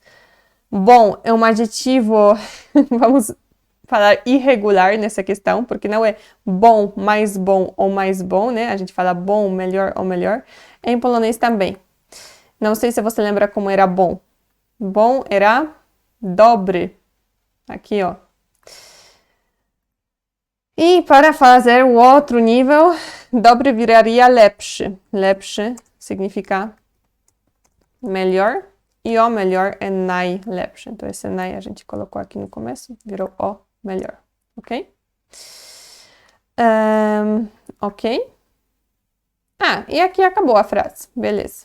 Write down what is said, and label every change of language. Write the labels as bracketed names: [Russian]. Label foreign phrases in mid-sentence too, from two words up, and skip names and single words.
[Portuguese] Bom é um adjetivo, vamos falar irregular nessa questão, porque não é bom ou mais bom, né? A gente fala bom, melhor ou melhor. Em polonês também. Não sei se você lembra como era bom. Bom era dobry. Aqui, ó. E para fazer o outro nível, dobry viraria lepszy. Lepszy significa melhor. E o melhor é najlepszy. Então, esse naj a gente colocou aqui no começo, virou o melhor. Ok? Ok? E aqui acabou a frase. Beleza.